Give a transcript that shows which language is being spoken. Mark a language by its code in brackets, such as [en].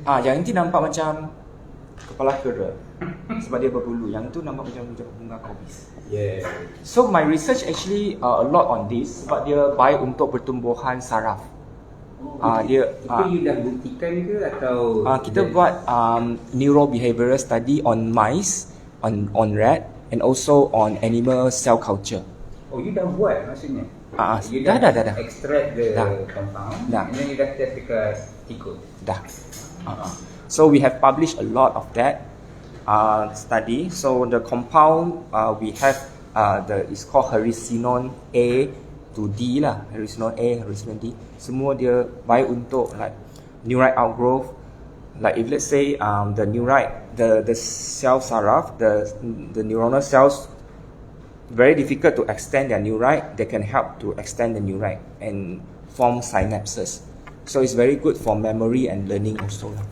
[ms] Yang ni nampak macam kepala kera sebab dia berbulu. Yang tu nampak macam bunga kobis. [en] Yeah. So my research actually a lot on this [ms] sebab dia baik untuk pertumbuhan saraf. Itu you dah buktikan ke atau kita buat [en] neurobehavioral study on mice, on rat and also on animal cell culture. [ms] Oh, you dah buat maksudnya? You dah. [en] Extract the compound [ms] Dah. [en] and then you [ms] dah [en] test [ms] dekat tikus. Dah. [en] So we have published a lot of that study. So the compound we have it's called Hericinon A to D lah. Hericinon A, Hericinon D. [ms] Semua dia baik untuk [en] like [ms] neurite outgrowth. [en] Like if let's say the neurite, the cell saraf, the neuronal cells very difficult to extend their neurite, they can help to extend the neurite and form synapses. So it's very good for memory and learning also.